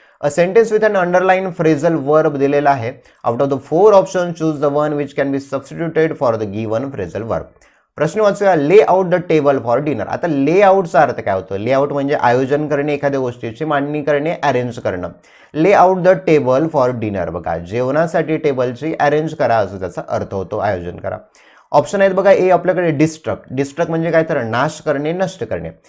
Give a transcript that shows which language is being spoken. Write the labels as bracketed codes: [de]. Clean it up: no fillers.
[en] a sentence with an underline phrasal verb [mr] दिलेला आहे. [en] Out of the 4 option choose the one which can be substituted for the given phrasal verb. [mr] प्रश्न वाचूया, [en] Lay out the table for dinner. [mr] आता ले आउटचा अर्थ काय होतो? ले आउट म्हणजे आयोजन करणे, एखाद्या गोष्टीची मांडणी करणे, अरेंज करणं. [en] lay out the table for dinner, [mr] बघा जेवणासाठी टेबलची अरेंज करा असं त्याचा अर्थ होतो, आयोजन करा. ऑप्शन आहेत बघा, ए आपल्याकडे डिस्ट्रक्ट, डिस्ट्रक्ट म्हणजे काय तर नाश करणे, नष्ट करणे.